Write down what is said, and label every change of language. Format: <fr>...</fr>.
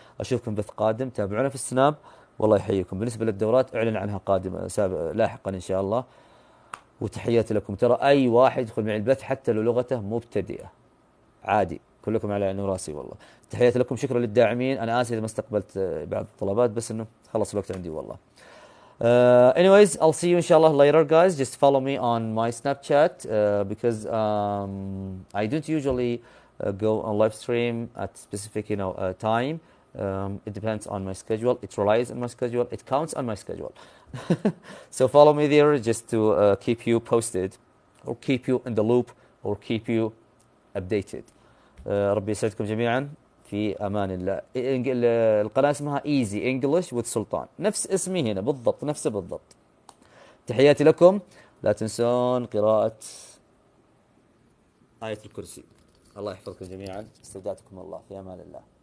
<ar>أشوفكم بث قادم، تابعونا في السناب. والله يحييكم. بالنسبة للدورات أعلن عنها قادمة لاحقا إن شاء الله. وتحياتي لكم. ترى أي واحد يدخل معي البث حتى لو لغته مبتدئة عادي، كلكم على عيني وراسي والله. تحياتي لكم. شكرا للداعمين. أنا آسف إذا ما استقبلت بعض الطلبات، بس إنه خلص الوقت عندي والله.</ar> <en>Anyways, I'll see you inshallah later guys. Just follow me on my Snapchat because I don't usually go on live stream at specific time. It depends on my schedule. It relies on my schedule. It counts on my schedule. So follow me there just to keep you posted or keep you in the loop or keep you updated.</en> <ar>ربي يسعدكم جميعا. في أمان الله. القناة اسمها Easy English with سلطان، نفس اسمي هنا بالضبط، نفسه بالضبط. تحياتي لكم. لا تنسون قراءة آية الكرسي. الله يحفظكم جميعا. استودعتكم الله في أمان الله.</ar>